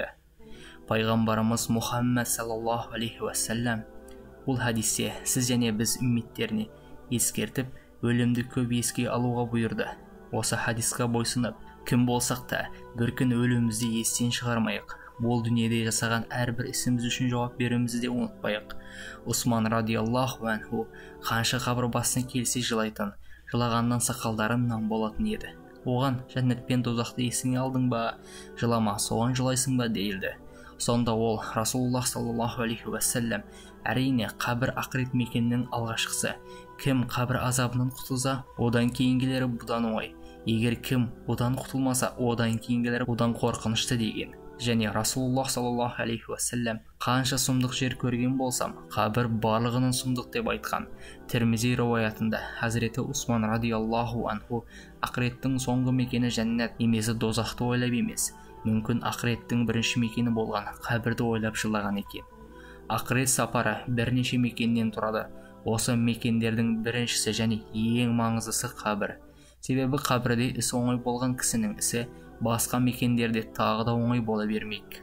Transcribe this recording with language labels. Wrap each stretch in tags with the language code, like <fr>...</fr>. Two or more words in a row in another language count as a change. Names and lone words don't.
<kk>Пайғамбарымыз Мұхаммад</kk> <ar>صلى الله عليه وسلم</ar> <kk>бұл хадисте сіз және біз үмметтеріне ескертіп, өлімді көп еске алуға бұйырды. Осы хадисқа бойсынып, кім болсақ та бір күн өлімізді естен шығармайық. Бұл дүниеде жасаған әрбір ісіміз үшін жауап беруімізді де ұмытпайық. Усман</kk> <ar>رضي الله عنه</ar> <kk>қанша қабір басына келсе жылайтын, жылағаннан сақалдарынан болатын еді. Оған: жәннат пен тозақты есіңе алдың ба, жылама, соған жылайсың ба дейілді. Сонда ол Расулуллах</kk> <ar>صلى الله عليه وسلم:</ar> <kk>әрине қабір ақырет мекенінің алғашқысы. Кім қабір азабынан құтылса, одан кейінгілері бұдан оңай. Егер кім одан құтылмаса, одан кейінгілері одан қорқынышты деген. Және Расулуллах</kk> <ar>صلى الله عليه وسلم:</ar> <kk>қанша сұмдық жер көрген болсам, қабір барлығының сұмдық деп айтқан. Тирмизи риуаятында Хазіреті Усман</kk> <ar>رضي الله عنه</ar> <kk>ақыреттің соңғы мекені жәннат немесе дозақты ойлап емес, мүмкін ақыреттің бірінші мекені болған қабірді ойлап жылаған екен. Ақырет сапары бірнеше мекеннен тұрады. Осы мекендердің біріншісі және ең маңыздысы қабір. Себебі қабірде ісі оңай болған кісінің ісі басқа мекендерде тағы да оңай бола бермек.</kk>